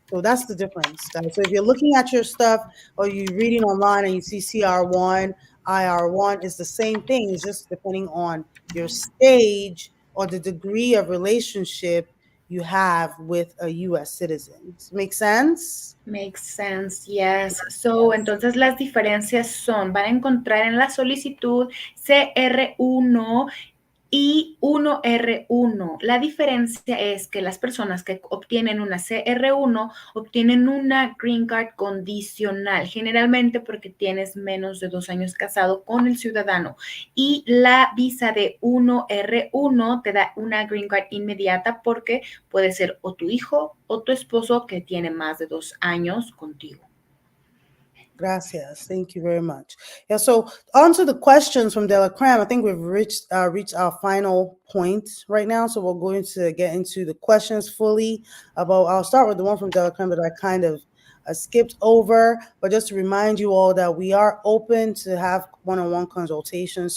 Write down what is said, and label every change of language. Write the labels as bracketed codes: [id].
[en] So that's the difference, guys. So if you're looking at your stuff or you're reading online and you see CR1, IR1, it's the same thing. It's just depending on your stage or the degree of relationship you have with a U.S. citizen. Make sense? Makes sense, yes. [es] So, entonces las diferencias son, van a encontrar en la solicitud CR1 y 1R1. La diferencia es que las personas que obtienen una CR1 obtienen una Green Card condicional, generalmente porque tienes menos de 2 años casado con el ciudadano. Y la visa de 1R1 te da una Green Card inmediata porque puede ser o tu hijo o tu esposo que tiene más de 2 años contigo. Gracias. [en] Thank you very much. Yeah, so on to the questions from Delacram. I think we've reached our final point right now. So we're going to get into the questions fully. I'll start with the one from Delacram that I kind of skipped over. But just to remind you all that we are open to have one-on-one consultations.